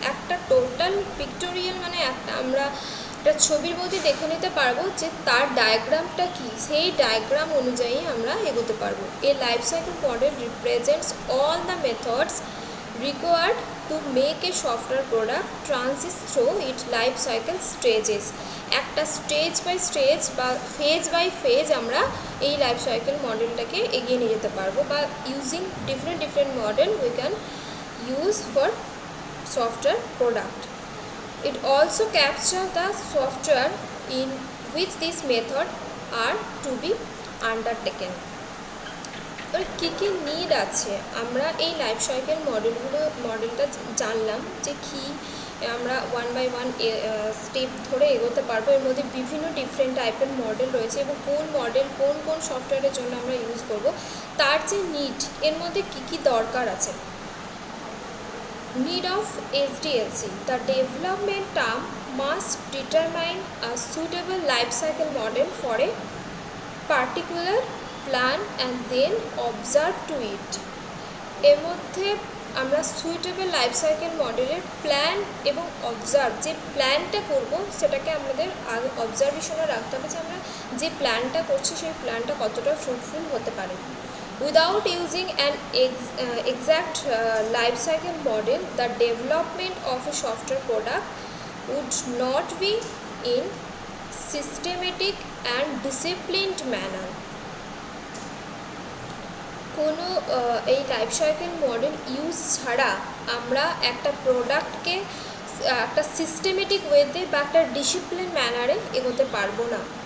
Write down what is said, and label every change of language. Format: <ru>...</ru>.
<bn>একটা total pictorial মানে আমরা একটা ছবির মধ্যে দেখে নিতে পারবো যে তার ডায়াগ্রামটা কী, সেই ডায়াগ্রাম অনুযায়ী আমরা এগোতে পারবো।</bn> <en>A life cycle model represents all the methods required to make a software product transit through its life cycle stages।</en> <bn>একটা স্টেজ বাই স্টেজ বা ফেজ বাই ফেজ আমরা এই লাইফ সাইকেল মডেলটাকে এগিয়ে নিয়ে যেতে পারবো, বা</bn> <en>Using different model we can use for software product. It also captures the software in which this method are to be undertaken।</en> <bn>এবার কী কী নিড আছে, আমরা এই লাইফ সাইকেল মডেলটা জানলাম যে কী, আমরা ওয়ান বাই ওয়ান স্টেপ ধরে এগোতে পারবো। এর মধ্যে বিভিন্ন ডিফারেন্ট টাইপের মডেল রয়েছে এবং কোন মডেল কোন কোন সফটওয়্যারের জন্য আমরা ইউজ করব, তার যে নিড, এর মধ্যে কী কী দরকার আছে।</bn> <en>Need of SDLC, the development term must determine a suitable life cycle model for a particular plan and then observe to it।</en> <bn>এর মধ্যে আমরা সুইটেবল লাইফ সাইকেল মডেলের প্ল্যান এবং অবজার্ভ, যে প্ল্যানটা করব সেটাকে আমাদের আগে অবজারভেশনে রাখতে হবে যে আমরা যে প্ল্যানটা করছি সেই প্ল্যানটা কতটা ফ্রুটফুল হতে পারে।</bn> <en>Without using an exact life cycle model, the development of a software product would not be in systematic and disciplined manner।</en> <bn>কোনো এই লাইফ সাইকেল মডেল ইউজ ছাড়া আমরা একটা প্রোডাক্টকে একটা সিস্টেমেটিক ওয়েতে বা একটা ডিসিপ্লিন ম্যানারে এগোতে পারবো না।</bn>